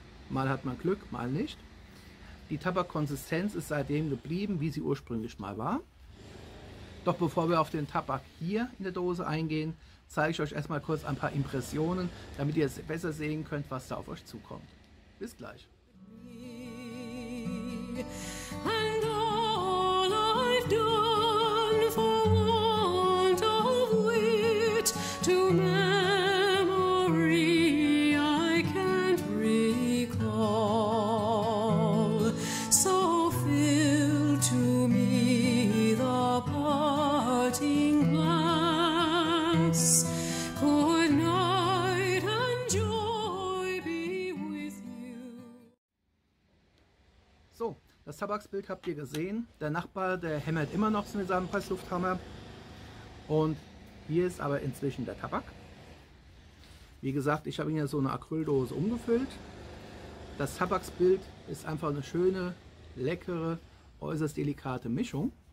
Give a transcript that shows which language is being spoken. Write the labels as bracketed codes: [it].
[de] Mal hat man Glück, mal nicht. Die Tabakkonsistenz ist seitdem geblieben, wie sie ursprünglich mal war. Doch bevor wir auf den Tabak hier in der Dose eingehen, zeige ich euch erstmal kurz ein paar Impressionen, damit ihr es besser sehen könnt, was da auf euch zukommt. Bis gleich. [en] And all I've done for want of wit to memory I can't recall, so fill to me the parting glass. Good night and joy be with you. [de] So, das Tabaksbild habt ihr gesehen. Der Nachbar, der hämmert immer noch mit seinem Presslufthammer. Und hier ist aber inzwischen der Tabak. Wie gesagt, ich habe ihn ja so eine Acryldose umgefüllt. Das Tabaksbild ist einfach eine schöne, leckere, äußerst delikate Mischung.